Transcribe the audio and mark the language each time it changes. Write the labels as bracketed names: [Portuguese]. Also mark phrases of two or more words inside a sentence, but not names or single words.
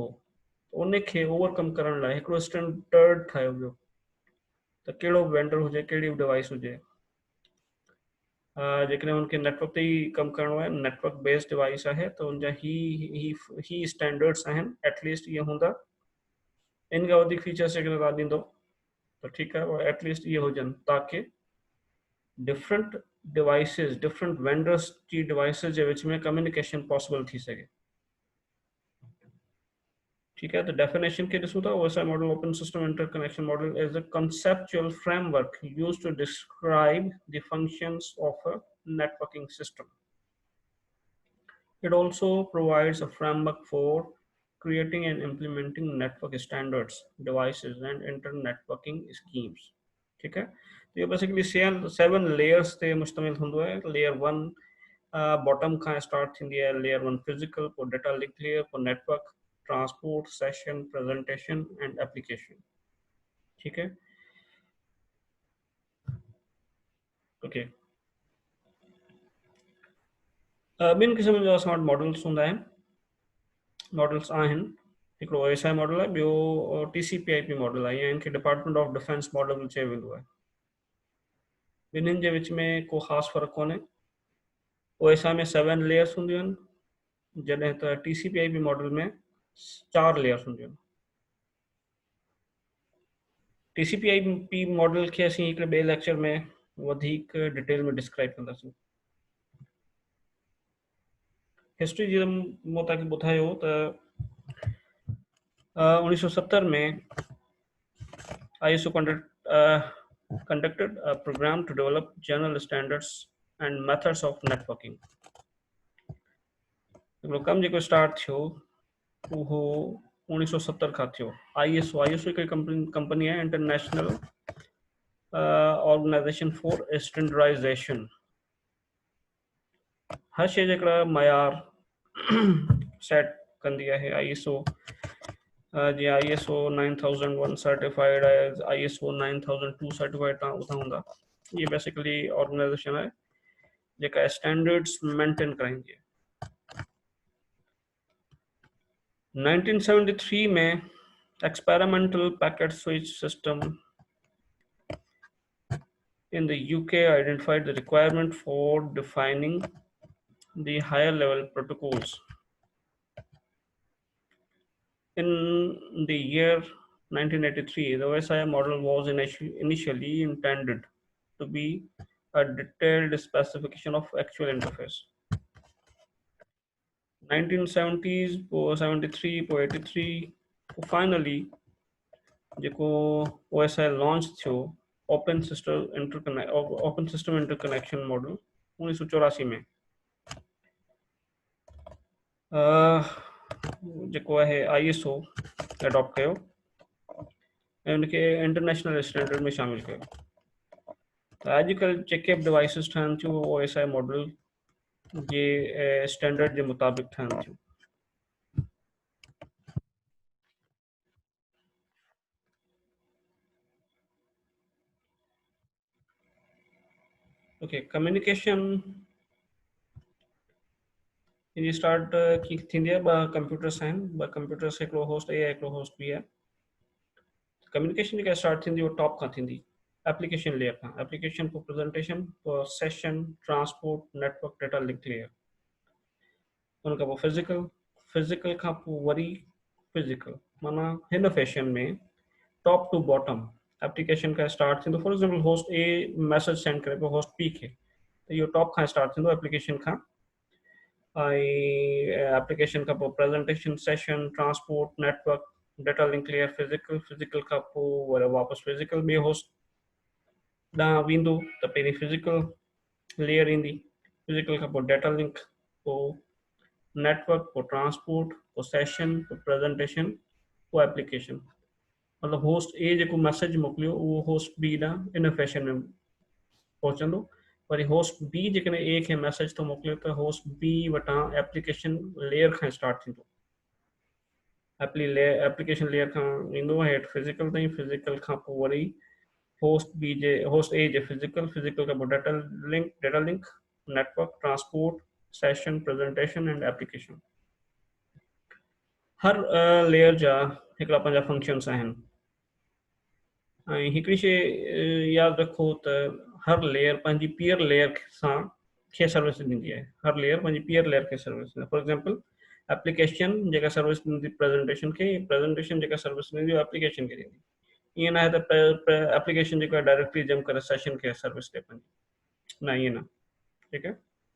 [Sindhi] उनखे ओवरकम करण लाइ हिकिड़ो स्टैंडर्ड ठाहियो वियो त कहिड़ो वेंडर हुजे, कहिड़ी डिवाइस हुजे, जेकॾहिं उनखे नेटवर्क ते ई कमु करिणो आहे, [English] network based device [Sindhi] आहे त उनजा ही स्टैंडर्ड्स आहिनि, एटलीस्ट इहे हूंदा। इन खां वधीक फीचर्स जेकॾहिं तव्हां ॾींदो त ठीकु आहे, एटलीस्ट इहे हुजनि ताकि [English] different devices different vendors [Sindhi] जी डिवाइसिस जे विच में [English] communication possible [Sindhi] थी सघे। [Hindi] ठीक है, तो [Sindhi] डेफिनेशन के ॾिसूं था। [English] OSI model, open system interconnection model, is a conceptual framework used to describe the functions of a networking system. It also provides a framework for creating and implementing network standards, devices and inter-networking schemes. [Hindi] ठीक है, तो ये [Sindhi] बेसिकली 7 लेयर्स ते मुश्तमिल हूंदो है। [English] layer 1 bottom [Sindhi] खां स्टार्ट थींदी है, [English] layer 1 physical, [Sindhi] पोइ [English] data link layer, [Sindhi] पोइ [English] network, transport, session, presentation and application. [Hindi] ठीक है, ओके। [Sindhi] ॿिनि क़िस्म जा [English] smart models [Sindhi] हूंदा आहिनि, मॉडल्स आहिनि। हिकिड़ो OSI मॉडल आहे, ॿियो TCP/IP मॉडल आहे, या इनखे [English] Department of Defense model [Sindhi] चयो वेंदो आहे। ॿिन्हिनि जे विच में को ख़ासि फ़र्क़ु कोन्हे। OSI में 7 लेयर्स हूंदियूं आहिनि, जॾहिं त TCP/IP मॉडल में 4 लेयर्स हूंदियूं आहिनि। TCP/IP मॉडल खे असीं हिकिड़े ॿिए लेक्चर में वधीक [English] detail में describe [Sindhi] कंदासीं। हिस्ट्री जी मूं तव्हांखे ॿुधायो त 1970 में [English] ISO conducted a program to develop general standards and methods of networking. [Sindhi] हिकिड़ो कमु जेको स्टार्ट थियो उहो 1970 खां थियो। ISO हिकिड़ी कंपनी आहे, इंटरनेशनल ऑर्गेनाइजेशन फॉर स्टैंडर्डाइजेशन। हर शइ जा हिकिड़ा मयार सेट कंदी आहे। ISO जीअं ISO 9001 सर्टिफाइड आहे, ISO 9002 सर्टिफाइड तव्हां ॿुधा हूंदा। ये बेसिकली ऑर्गेनाइजेशन आहे जेका [English] standards maintain [Sindhi] कराईंदी आहे। [English] 1973 में experimental packet switch system in the UK identified the requirement for defining the higher level protocols. In the year 1983, the OSI model was initially intended to be a detailed specification of actual interface. [Sindhi] 1970s po 73 po 83 finally जेको OSI लॉन्च थियो ओपन सिस्टम इंटरकनेक्शन मॉडल 1984 में जेको आहे ISO एडॉप्ट कयो ऐं उनखे [English] international standard [Sindhi] में शामिल कयो त अॼुकल्ह जेके बि डिवाइसिस ठहनि थियूं OSI मॉडल जे स्टैंडर्ड जे मुताबिक़ ठहनि थियूं [English] OK communication [Sindhi] ये स्टार्ट की थींदी आहे ॿ कंप्यूटर्स आहिनि ॿ कंप्यूटर्स हिकिड़ो होस्ट A आहे हिकिड़ो होस्ट B आहे कम्युनिकेशन जेका स्टार्ट थींदी उहा टॉप खां थींदी [English] application layer [Sindhi] खां [English] application for presentation for session transport network data link layer [Sindhi] उन खां पोइ फिजिकल खां पोइ वरी फिजिकल माना हिन फैशन में [English] top to bottom application [Sindhi] का स्टार्ट थींदो [English] for example host A message send [Sindhi] करे पियो होस्ट B खे त इहो टॉप खां स्टार्ट थींदो एप्लीकेशन खां एप्लीकेशन का पोइ [English] presentation session transport network data link layer physical [Sindhi] का पोइ वरी वापसि फिजिकल ॿिए होस्ट ॾांहुं वेंदो त पहिरीं [English] physical layer [Sindhi] ईंदी फिजिकल खां पोइ [English] data link [Sindhi] पोइ नेटवर्क पोइ ट्रांसपोर्ट पोइ सेशन पोइ प्रेजेंटेशन पोइ एप्लीकेशन मतलब होस्ट A जेको मैसेज मोकिलियो उहो होस्ट B ॾांहुं इन फैशन में पहुचंदो वरी होस्ट B जेकॾहिं A खे मैसेज थो मोकिलियो त होस्ट B वटां [English] application layer [Sindhi] खां स्टार्ट थींदो [English] application layer [Sindhi] खां ईंदो हेठि फिजिकल ताईं फिजिकल खां पोइ वरी होस्ट A जे फिजिकल खां पोइ [English] data link network transport session presentation and application [Sindhi] हर लेयर जा हिकिड़ा पंहिंजा फंक्शन्स आहिनि ऐं हिकिड़ी शइ यादि रखो त हर लेयर पंहिंजी [English] peer layer [Sindhi] सां खे सर्विस ॾींदी आहे हर लेयर पंहिंजी [English] peer layer [Sindhi] खे सर्विस ॾींदी आहे [English] for example application [Sindhi] जेका सर्विस ॾींदी प्रेजेंटेशन जेका सर्विस ॾींदी उहा एप्लीकेशन खे ॾींदी ईअं न आहे त एप्लीकेशन जेको आहे [English] directly jump [Sindhi] करे सेशन खे सर्विस ॾे पंहिंजी न ईअं न ठीकु आहे